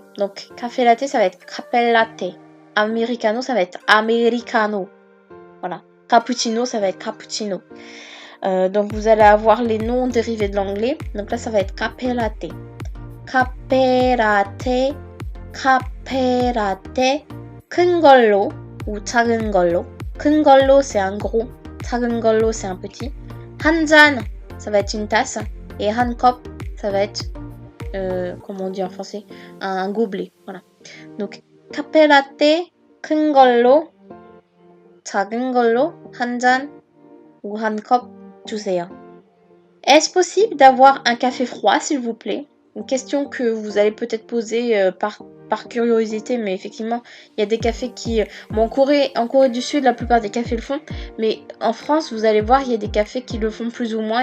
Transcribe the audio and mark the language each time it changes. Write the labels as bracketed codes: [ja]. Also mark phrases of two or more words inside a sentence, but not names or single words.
[fr] Donc, café latte, ça va être café latte. Americano, ça va être americano. Voilà. Cappuccino, ça va être cappuccino. Donc, vous allez avoir les noms dérivés de l'anglais. Donc là, ça va être café latte. Café latte. Café latte. [ko] 큰 걸로 ou 작은 걸로. 큰 걸로, [fr] c'est un gros. [ko] 작은 걸로, [fr] c'est un petit. [ko] 한 잔, [fr] ça va être une tasse. [ko] Et 한 컵, [fr] ça va être, comment on dit en français, un gobelet. Voilà. Donc, [ko] 카페 라떼 큰 걸로, 작은 걸로, 한 잔 ou 한 컵 주세요. [fr] Est-ce possible d'avoir un café froid, s'il vous plaît? Une question que vous allez peut-être poser par curiosité, mais effectivement, il y a des cafés qui... Bon, en Corée du Sud, la plupart des cafés le font, mais en France, vous allez voir, il y a des cafés qui le font plus ou moins.